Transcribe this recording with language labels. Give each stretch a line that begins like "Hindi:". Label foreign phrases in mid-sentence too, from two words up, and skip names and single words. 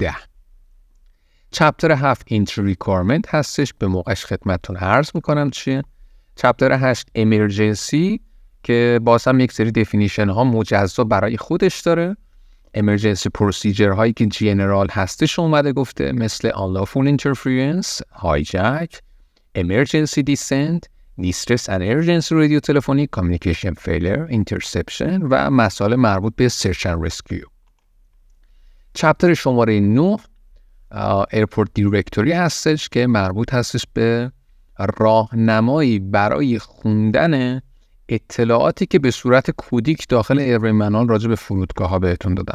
Persian: چپتر 7
English: entry requirement
Persian: هستش، به موقعش خدمتتون عرض میکنم چیه. چپتر 8 امرجنسی که باز هم یک سری دفینیشن ها مجزا برای خودش داره.
English: emergency procedure
Persian: هایی که جنرال هستش اومده گفته، مثل
English: unlawful interference، hijack، emergency descent، distress and emergency radio telephony communication failure، interception
Persian: و مسائل مربوط به
English: search and rescue.
Persian: چپتر شماره 9
English: airport directory
Persian: هستش که مربوط هستش به راهنمایی برای خوندن اطلاعاتی که به صورت کدیک داخل ایروین منوال راجع به فرودگاه ها بهتون دادن.